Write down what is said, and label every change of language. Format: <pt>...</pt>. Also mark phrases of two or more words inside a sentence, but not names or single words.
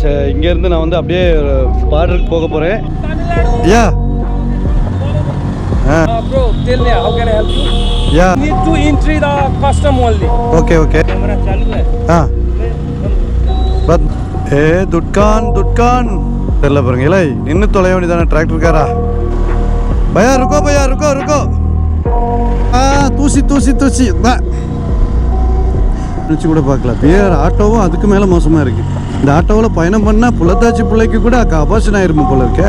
<ta>இங்கேருந்து நான் வந்து அப்படியே பார்டருக்கு போக போகிறேன். யா</ta> <en>bro, tell me how can I help you? Yeah. Need to entry the custom only. Okay, okay.</en> <hi>Camera चालू है.</hi> <ta>हाँ. But दुकान தெரியல பாருங்க. இல்லை நின்று தொலைய வேண்டியதானே டிராக்டருக்காரா.</ta> <hi>भैया रुको भैया रुको.</hi> <ta>தூசி நினச்சி கூட பார்க்கல. வேறு ஆட்டோவும் அதுக்கு மேலே மோசமாக இருக்குது. இந்த ஆட்டோவில் பயணம் பண்ணால் புள்ளத்தாச்சி பிள்ளைக்கு கூட அபார்ஷன் ஆயிருமே போல இருக்கே.</ta>